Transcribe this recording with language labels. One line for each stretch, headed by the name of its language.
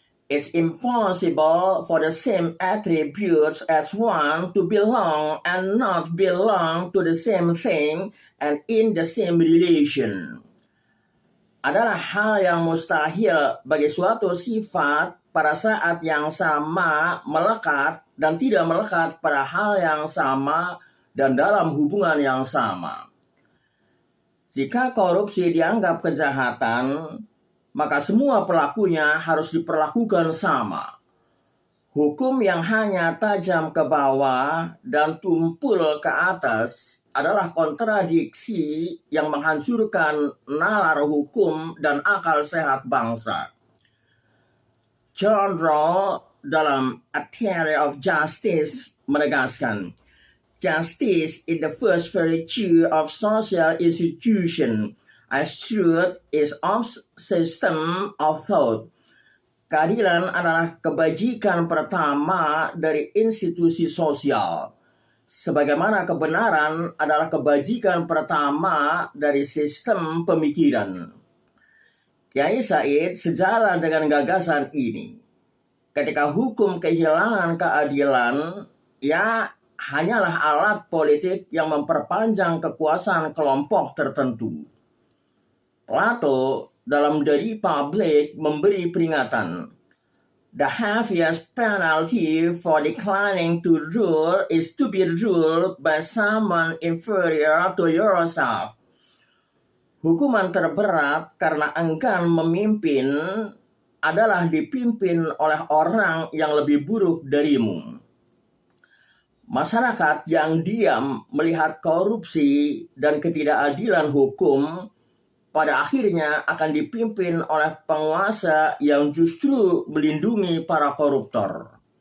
English: It's impossible for the same attributes as one to belong and not belong to the same thing and in the same relation.
Indonesian: Adalah hal yang mustahil bagi suatu sifat pada saat yang sama melekat dan tidak melekat pada hal yang sama dan dalam hubungan yang sama. Jika korupsi dianggap kejahatan, maka semua pelakunya harus diperlakukan sama. Hukum yang hanya tajam ke bawah dan tumpul ke atas adalah kontradiksi yang menghancurkan nalar hukum dan akal sehat bangsa.
English: John Rawls
Indonesian: dalam
English: A Theory of Justice
Indonesian: menegaskan,
English: justice is the first virtue of social institution, as truth is of system of thought.
Indonesian: Keadilan adalah kebajikan pertama dari institusi sosial, sebagaimana kebenaran adalah kebajikan pertama dari sistem pemikiran. Kiai Said sejalan dengan gagasan ini. Ketika hukum kehilangan keadilan, ia hanyalah alat politik yang memperpanjang kekuasaan kelompok tertentu.
English: Plato
Indonesian: dalam
English: The Republic
Indonesian: memberi peringatan,
English: the heaviest penalty for declining to rule is to be ruled by someone inferior to yourself.
Indonesian: Hukuman terberat karena enggan memimpin adalah dipimpin oleh orang yang lebih buruk darimu. Masyarakat yang diam melihat korupsi dan ketidakadilan hukum pada akhirnya akan dipimpin oleh penguasa yang justru melindungi para koruptor.